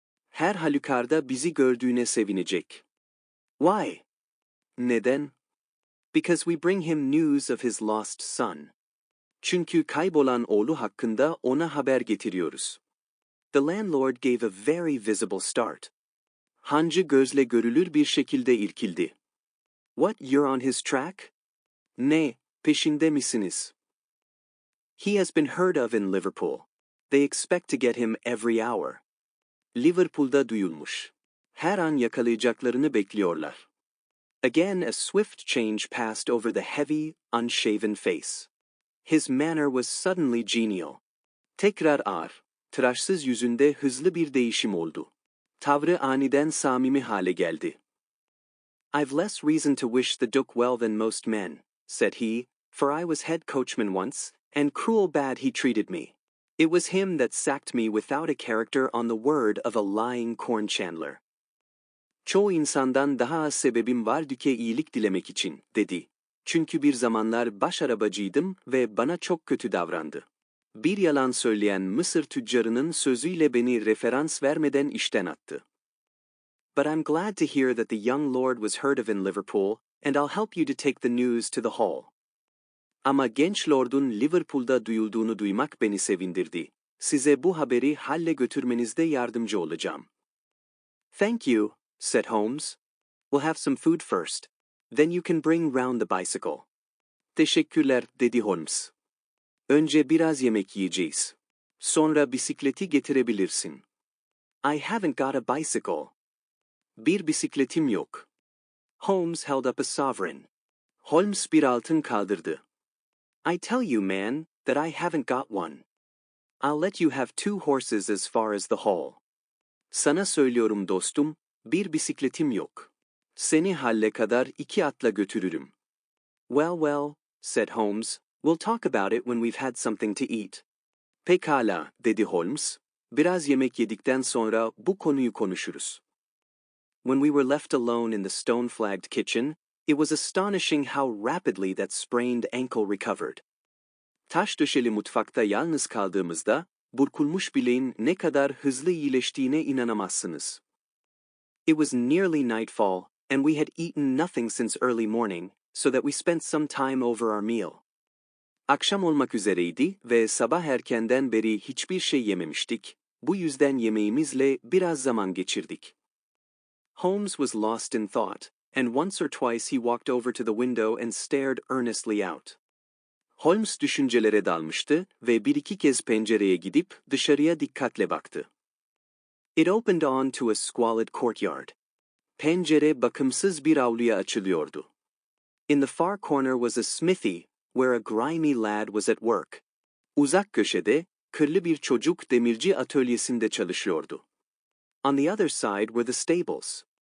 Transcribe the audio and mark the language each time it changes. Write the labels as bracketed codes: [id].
[tr] Her halükarda bizi gördüğüne sevinecek. [en] Why? [tr] Neden? [en] Because we bring him news of his lost son. [tr] Çünkü kaybolan oğlu hakkında ona haber getiriyoruz. [en] The landlord gave a very visible start. [tr] Hancı gözle görülür bir şekilde irkildi. [en] What, you're on his track? [tr] Ne, peşinde misiniz? [en] He has been heard of in Liverpool. They expect to get him every hour. [tr] Liverpool'da duyulmuş. Her an yakalayacaklarını bekliyorlar. [en] Again a swift change passed over the heavy, unshaven face. His manner was suddenly genial. [tr] Tekrar ağır, tıraşsız yüzünde hızlı bir değişim oldu. Tavrı aniden samimi hale geldi. [en] I've less reason to wish the Duke well than most men, said he, for I was head coachman once, and cruel bad he treated me. It was him that sacked me without a character on the word of a lying corn chandler. [tr] Çoğu insandan daha az sebebim var Duke'e iyilik dilemek için, dedi. Çünkü bir zamanlar baş arabacıydım ve bana çok kötü davrandı. Bir yalan söyleyen Mısır tüccarının sözüyle beni referans vermeden işten attı. [en] But I'm glad to hear that the young lord was heard of in Liverpool, and I'll help you to take the news to the hall. [tr] Ama genç lordun Liverpool'da duyulduğunu duymak beni sevindirdi. Size bu haberi halle götürmenizde yardımcı olacağım. [en] Thank you, said Holmes. We'll have some food first. Then you can bring round the bicycle. [tr] Teşekkürler, dedi Holmes. Önce biraz yemek yiyeceğiz. Sonra bisikleti getirebilirsin. [en] I haven't got a bicycle. [tr] Bir bisikletim yok. [en] Holmes held up a sovereign. [tr] Holmes bir altın kaldırdı. [en] I tell you, man, that I haven't got one. I'll let you have 2 horses as far as the hall. [tr] Sana söylüyorum dostum, bir bisikletim yok. Seni halle kadar 2 atla götürürüm. [en] Well, well, said Holmes, we'll talk about it when we've had something to eat. [tr] Pekala, dedi Holmes. Biraz yemek yedikten sonra bu konuyu konuşuruz. [en] When we were left alone in the stone-flagged kitchen, it was astonishing how rapidly that sprained ankle recovered. [tr] Taş döşeli mutfakta yalnız kaldığımızda, burkulmuş bileğin ne kadar hızlı iyileştiğine inanamazsınız. [en] It was nearly nightfall, and we had eaten nothing since early morning, so that we spent some time over our meal. [tr] Akşam olmak üzereydi ve sabah erkenden beri hiçbir şey yememiştik, bu yüzden yemeğimizle biraz zaman geçirdik. [en] Holmes was lost in thought, and once or twice he walked over to the window and stared earnestly out. [tr] Holmes düşüncelere dalmıştı ve bir iki kez pencereye gidip dışarıya dikkatle baktı. [en] It opened on to a squalid courtyard. [tr] Pencere bakımsız bir avluya açılıyordu. [en] In the far corner was a smithy, where a grimy lad was at work. [tr] Uzak köşede, kırlı bir çocuk demirci atölyesinde çalışıyordu. [en] On the other side were the stables.